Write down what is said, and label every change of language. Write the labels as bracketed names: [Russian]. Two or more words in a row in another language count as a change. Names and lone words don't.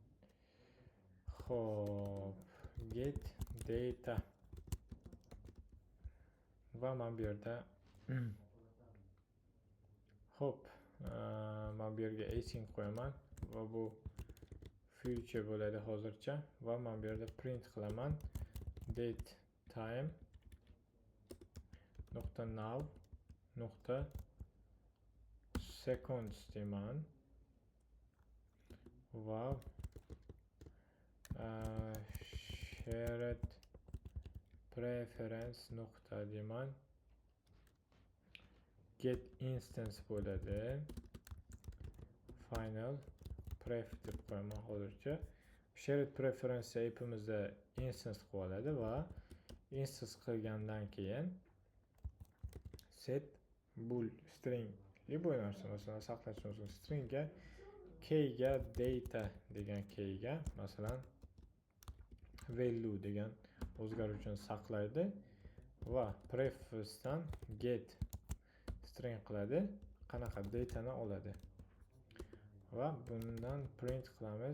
[Uzbek] Xo'p, [English] get data [Uzbek] va men bu yerda hop, men bu yerga async qo'yaman va bu future bo'ladi hozircha va men bu yerda print qilaman [English] date time .now .seconds [Uzbek] deyman va [English] shared preference [Uzbek] deyman [English] get instance [Uzbek] bo'ladi [English] final pref [Uzbek] deb qo'yaman hozircha. [English] Shared preference [Uzbek] app'imizda instance qilib oladi va instance qilgandan keyin [English] set bool string [Uzbek] bu narsa masalan saqlash uchun string ga key ga data degan key ga masalan value degan o'zgaruvchini saqlaydi va prefdan [English] get string [Uzbek] qiladi, qanaqa datani oladi va bundan print qilamiz.